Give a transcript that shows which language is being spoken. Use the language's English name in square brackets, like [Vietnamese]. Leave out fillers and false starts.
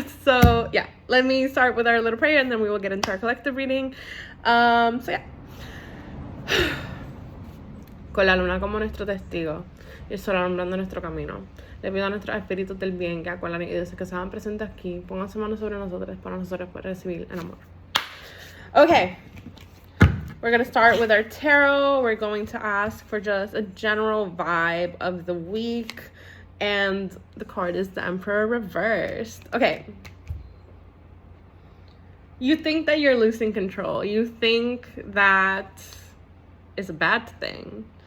[English] So yeah, let me start with our little prayer and then we will get into our collective reading. So yeah. [Spanish] Con la luna como nuestro testigo y el sol alumbrando nuestro camino, le pido a nuestros espíritus del bien que acuerdan y dioses que se hagan presentes aquí, pongan su mano sobre nosotros para nosotros poder recibir el amor. [English] Okay, we're going to start with our tarot. We're going to ask for just a general vibe of the week. And the card is the Emperor reversed. Okay. You think that you're losing control. You think that is a bad thing.